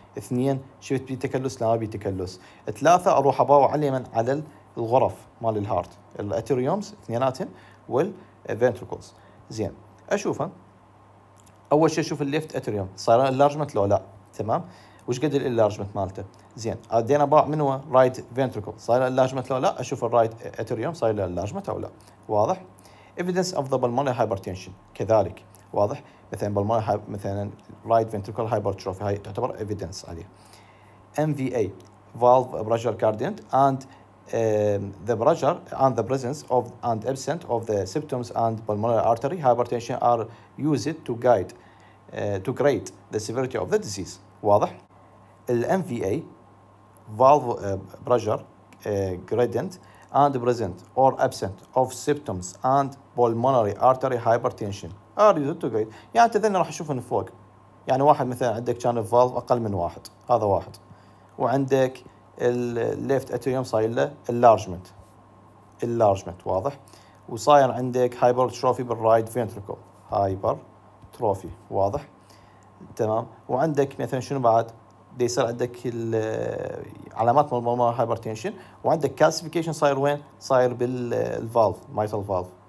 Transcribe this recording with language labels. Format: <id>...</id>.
<ar>2 شفت بي تكلس لا ما بي تكلس. 3 اروح اباوع على الغرف مال الهارت، الاتريومز اثنيناتهم والفنتركلز. زين اشوفها اول شيء اشوف الليفت اتريوم صار انلارجمنت لو لا، تمام، وش قد الانلارجمنت مالته. زين ادينا اباوع من هو رايت فنتركل صار انلارجمنت لو لا، اشوف الرايت اتريوم صار له انلارجمنت او لا. واضح؟</ar> <en>evidence of the pulmonary hypertension</en> <ar>كذلك. واضح؟ مثلا</ar> <en>right ventricular hypertrophy</en> <ar>هاي تعتبر evidence عليه.</ar> <en>MVA valve pressure gradient and the pressure and the presence of and absence of the symptoms and pulmonary artery hypertension are used to grade the severity of the disease.</en> <ar>واضح؟ ال</ar> <en>MVA valve pressure gradient and present or absent of symptoms and pulmonary artery hypertension are used to grade.</en> <ar>يعني انت ذني راح اشوف من فوق، يعني واحد مثلا عندك كان الفالف اقل من 1، هذا واحد، وعندك الليفت اتريوم صاير له اللارجمنت، واضح، وصاير عندك هايبرتروفي بالرايت فنتريكل، هايبرتروفي، واضح، تمام، وعندك مثلا شنو بعد دي يصير عندك علامات بالمونري هايبرتنشن، وعندك كالسيفيكيشن صاير وين؟ صاير بالفالف مايتال فالف.</ar>